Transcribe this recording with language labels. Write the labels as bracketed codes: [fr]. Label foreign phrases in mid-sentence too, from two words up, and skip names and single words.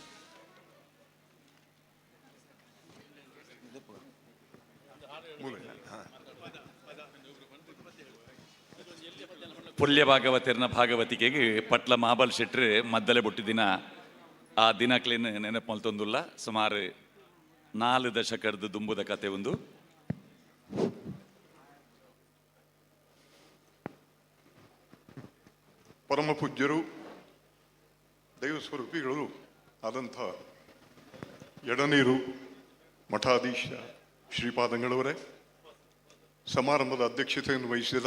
[tcy] ಪುಲ್ಯ ಭಾಗವತಿರ್ನ ಭಾಗವತಿಕೆಗೆ ಪಟ್ಲ ಮಹಾಬಲ್ ಶೆಟ್ರು ಮದ್ದಲೆ ಬುಟ್ಟಿ ದಿನ ಆ ದಿನಕ್ಲೇನು ನೆನಪು ಮಲ್ತೊಂದುಲ್ಲ. ಸುಮಾರು 4 ದಶಕದ ದುಂಬುದ ಕತೆ ಒಂದು. [kn] ಪರಮ ಪೂಜ್ಯರು ದೈವ ಸ್ವರೂಪಿಗಳು ಆದಂಥ ಎಡನೀರು ಮಠಾಧೀಶ ಶ್ರೀಪಾದಂಗಳವರೇ, ಸಮಾರಂಭದ ಅಧ್ಯಕ್ಷತೆಯನ್ನು ವಹಿಸಿದ